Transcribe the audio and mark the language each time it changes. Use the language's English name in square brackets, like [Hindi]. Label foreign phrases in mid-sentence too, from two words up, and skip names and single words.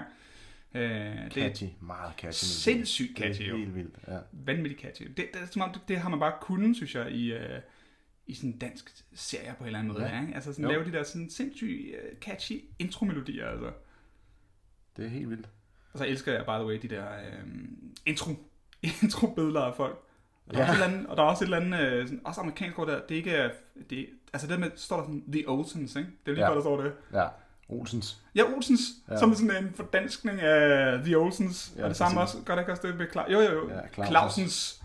[Danish] Catchy, meget catchy. Sindssygt catchy, jo. Helt vildt, ja. Vanvittigt catchy. Det er som om, det har man bare kunnet, synes jeg, i sådan en dansk serie på en eller anden måde. Ja. Ikke? Altså sådan lave de der sådan sindssygt catchy intromelodier. Altså. Det er helt vildt. Og så elsker jeg, [English] by the way, [Danish] de der intro-billeder af folk. Og der, og der er også et eller andet, sådan, også amerikansk ord der, det er ikke, altså det med, står der sådan, The Olsens, ikke? Det er lige før, der står det. Ja, Olsens. Ja, Olsens, som er sådan en fordanskning af The Olsens, og det samme også, gør det ikke også det med Clausens.